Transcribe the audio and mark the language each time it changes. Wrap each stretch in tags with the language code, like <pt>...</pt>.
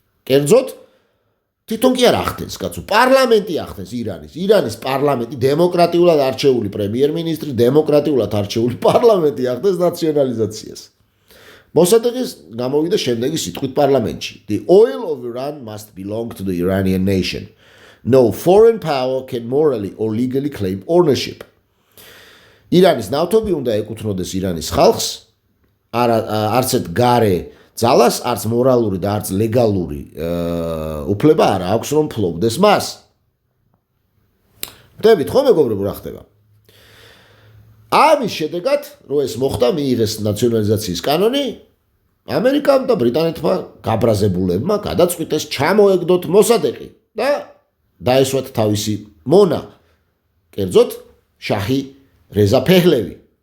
<ka>კერძოდ თვითონ კი არ ახდენს, კაცო, პარლამენტი ახდენს ირანის პარლამენტი, დემოკრატიულად არჩეული პრემიერ-მინისტრი, დემოკრატიულად არჩეული პარლამენტი ახდენს ნაციონალიზაციას. მოსადეყის გამოვიდა შემდეგი სიტყვით პარლამენტში.</ka> <en>The oil of Iran must belong to the Iranian nation. No foreign power can morally or legally claim ownership.</en> <ka>ირანის ნავთობი უნდა ეკუთვნოდეს ირანის ხალხს, არცეთ გარე ძალას, არც მორალური და არც ლეგალური უფლება არ აქვს რომ ფლობდეს მას. ხვდებით ხო მეგობრებო რა ხდება? ამის შედეგად, რომ ეს მოხდა, მიიღეს ნაციონალიზაციის კანონი, ამერიკამ და ბრიტანეთმა გაბრაზებულებმა გადაწყვიტეს ჩამოეგდოთ მოსადეყი და დაესვათ თავისი მონა, კერძოდ შაჰი რეზა ფეჰლევი.</ka>